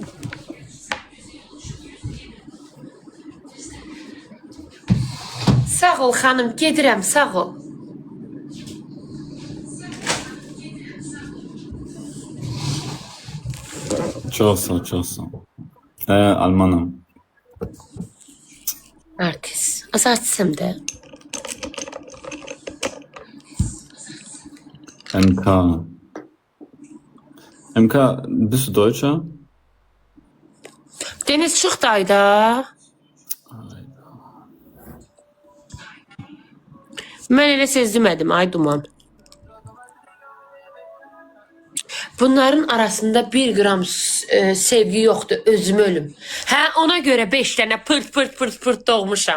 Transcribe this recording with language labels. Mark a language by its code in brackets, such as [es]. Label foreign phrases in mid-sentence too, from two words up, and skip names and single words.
[az] Sağ ol xanım, gedirəm, sağ ol. Çox sağ, çox sağ. Almanım. Artist. Az artistim də. MK. [de] MK, bist du Deutscher? [az] Deniz çıx dayda. Mən elə sezdimədim, ay duman. Bunların arasında 1 qram sevgi yoxdur, özümü ölüm. Hə, ona görə 5 dənə pırt doğmuşam.